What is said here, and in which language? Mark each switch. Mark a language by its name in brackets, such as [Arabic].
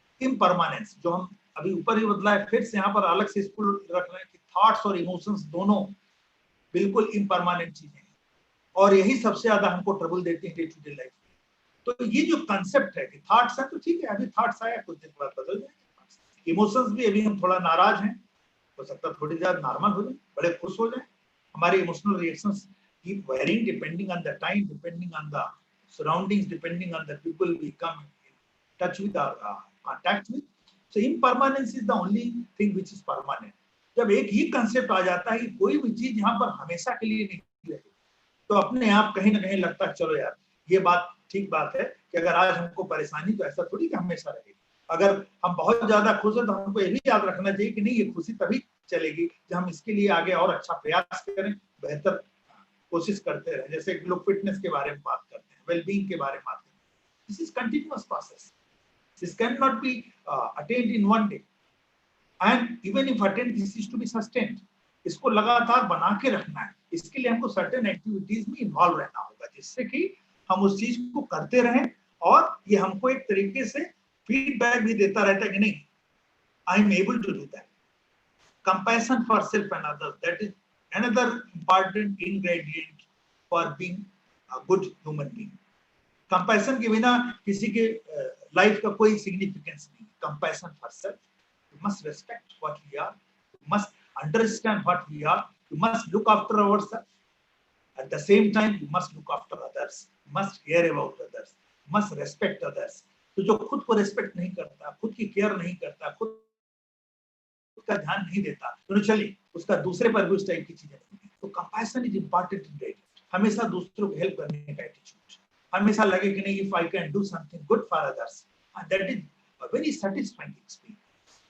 [Hindi] Impermanence, जो हम अभी ऊपर ही बदला है, फिर से यहाँ पर अलग से इसको रख रहे हैं कि थॉट्स और इमोशंस दोनों बिल्कुल इम्परमानेंट चीजें हैं, और यही सबसे ज्यादा हमको ट्रबल देती है डे टू डे लाइफ। तो ये जो कंसेप्ट है कि थॉट्स है तो ठीक है, अभी थॉट्स आया, कुछ दिन बाद बदल जाएंगे। इमोशंस भी, अभी हम थोड़ा नाराज हैं, हो सकता है थोड़ी देर नॉर्मल हो जाए, बड़े खुश हो जाए। हमारे emotional reactions [English] keep varying depending on the time, depending on the surroundings, depending on the people we come in touch with or contact with. So impermanence is the only thing which is permanent. [Hindi] जब एक ही concept आ जाता है कि कोई भी चीज यहाँ पर हमेशा के लिए नहीं रहेगी, तो अपने आप कहीं ना कहीं लगता है चलो यार ये बात ठीक बात है कि अगर आज हमको परेशानी तो ऐसा थोड़ी कि हमेशा रहेगी। अगर हम बहुत ज्यादा खुश हैं तो हमको ये भी याद रखना चाहिए कि नहीं, ये खुशी तभी चलेगी जब हम इसके लिए आगे और अच्छा प्रयास करें, बेहतर कोशिश करते रहे। जैसे लोग फिटनेस के बारे में बात करते हैं, [English] Wellbeing के बारे में बात करते हैं, this is continuous process, this can not be attend in one day, and even if attend this is to be sustained. [Hindi] इसको लगातार बना के रखना है, इसके लिए हमको सर्टेन एक्टिविटीज में इन्वॉल्व रहना होगा, जिससे कि हम उस चीज को करते रहें, और ये हमको एक तरीके से फीडबैक भी देता रहता है कि नहीं, [English] I am able to do that. Compassion for self and others, that is another important ingredient for being a good human being. [Hindi] Compassion के बिना किसी के लाइफ का कोई सिग्निफिकेंस नहीं। [English] Compassion for self, you must respect what we are, you must understand what we are, you must look after ourselves, At the same time, you must look after others, must care about others, must respect others. [Hindi] तो जो खुद को respect नहीं करता, खुद की care नहीं करता, खुद का ध्यान नहीं देता, तो चलिए उसका दूसरे पर भी उस टाइप की चीजें नहीं है। [English] तो compassion is important in dating. [Hindi] हमेशा दूसरों को हेल्प करने का एटीट्यूड, हमेशा लगे कि नहीं, [English] If I can do something good for others, that is a very satisfying experience.